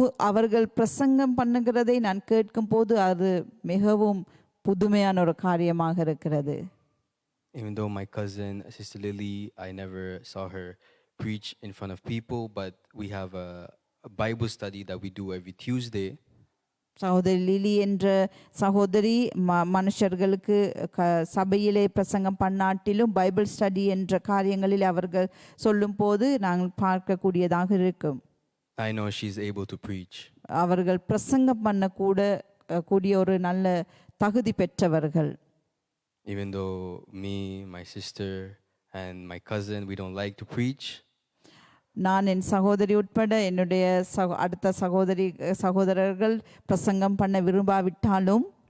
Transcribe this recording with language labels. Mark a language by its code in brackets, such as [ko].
[ta] அவர்கள் பிரசங்கம் பண்ணுகிறதை நான் கேட்கும் போது அது மிகவும் புதுமையான ஒரு காரியமாக இருக்கிறது. [en] Even though my cousin, Sister Lily, I never saw her preach in front of people, but we have a Bible study that we do every Tuesday. [ta] சகோதரி லிலி என்ற சகோதரி மனுஷர்களுக்கு சபையிலே பிரசங்கம் பண்ணாட்டிலும் பைபிள் ஸ்டடி என்ற காரியங்களில் அவர்கள் சொல்லும் போது நாங்கள் பார்க்கக்கூடியதாக இருக்கும். [en] I know she's able to preach. [ta] அவர்கள் பிரசங்கம் பண்ண கூடிய ஒரு நல்ல தகுதி பெற்றவர்கள். [en] Even though me, my sister and my cousin, we don't like to preach. [ta] நான் என் சகோதரி உட்பட என்னுடைய அடுத்த சகோதரர்கள் பிரசங்கம் பண்ண விரும்பாவிட்டாலும்